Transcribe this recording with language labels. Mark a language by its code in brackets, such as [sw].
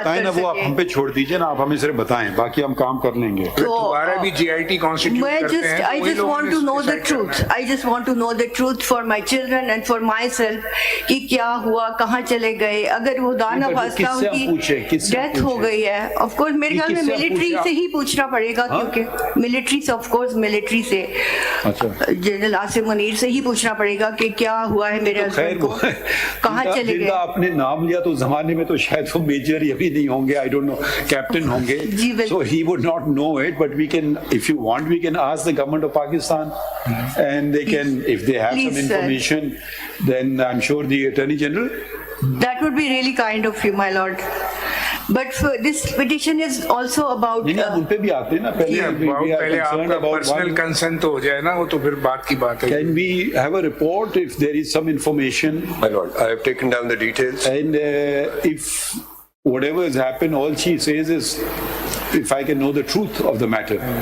[ur] بتائیں نا، وہ آپ ہم پہ چھوڑ دیجئے نا، آپ ہمیں صرف بتائیں، باقی ہم کام کر لیں گے. دوبارہ بھی GIT کانسٹیٹیوٹ کرتے ہیں. [en] I just want to know the truth. I just want to know the truth for my children and for myself [ur] کہ کیا ہوا، کہاں چلے گئے. اگر وہ دانا خواستہ ان کی ڈیتھ ہو گئی ہے، آف کورس میرے خیال میں ملٹری سے ہی پوچھنا پڑے گا، کیونکہ ملٹری سے آف کورس ملٹری سے جنرل آصف منیر سے ہی پوچھنا پڑے گا کہ کیا ہوا ہے میرے ہسبینڈ کو، کہاں چلے گئے. آپ نے نام لیا تو اس زمانے میں تو شاید وہ میجر یا بھی نہیں ہوں گے، [en] I don't know, [ur] کیپٹن ہوں گے. [en] So he would not know it, but we can, if you want, we can ask the government of Pakistan and they can, if they have some information, then I'm sure the Attorney General. That would be really kind of you, my lord. But this petition is also about [ur] ان پہ بھی آتے ہیں نا، پہلے آپ کا personal concern تو ہو جائے نا، وہ تو پھر بات کی بات ہے. [en] Can we have a report if there is some information? My lord, I have taken down the details. And if whatever has happened, all she says is if I can know the truth of the matter.